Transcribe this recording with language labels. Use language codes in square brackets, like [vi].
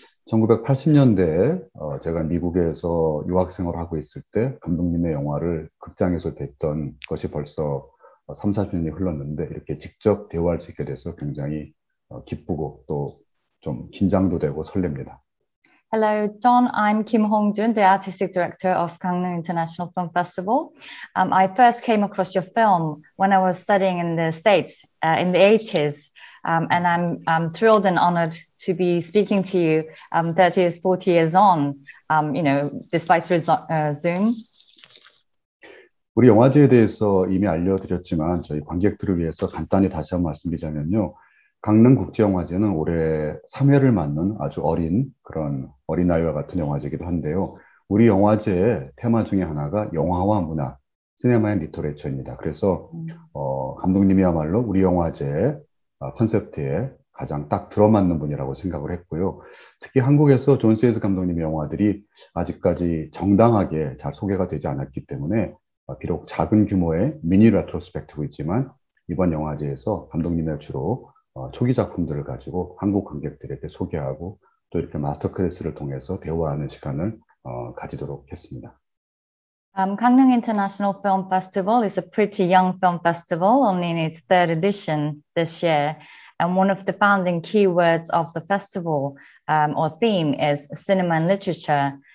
[ko] 1980년대에 제가 미국에서 유학생활을 하고 있을 때 감독님의 영화를 극장에서 뵀던 것이 벌써 3, 40년이 흘렀는데 이렇게 직접 대화할 수 있게 돼서 굉장히 기쁘고 또 좀 긴장도 되고 설렙니다. [en] Hello, John. I'm Kim Hong-jun, the artistic director of Gangneung International Film Festival. I first came across your film when I was studying in the States in the 80s. And I'm thrilled and honored to be speaking to you 30 years, 40 years on, despite through Zoom. [ko] 우리 영화제에 대해서 이미 알려드렸지만 저희 관객들을 위해서 간단히 다시 한번 말씀드리자면요. 강릉국제영화제는 올해 3회를 맞는 아주 어린 그런 어린아이와 같은 영화제이기도 한데요. 우리 영화제의 테마 중에 하나가 영화와 문화, 시네마 앤 리터레처입니다. 그래서 감독님이야말로 우리 영화제의 컨셉트에 가장 딱 들어맞는 분이라고 생각을 했고요. 특히 한국에서 존 세이즈 감독님의 영화들이 아직까지 정당하게 잘 소개가 되지 않았기 때문에 비록 작은 규모의 미니 레트로스펙티브이지만 이번 영화제에서 감독님의 주로 초기 작품들을 가지고 한국 관객들에게 소개하고 또 이렇게 마스터 클래스를 통해서 대화하는 시간을 가지도록 했습니다. [en] Gangneung International Film Festival is a pretty young film festival, only in its third edition this year. And one of the founding keywords of the festival or theme is cinema and literature.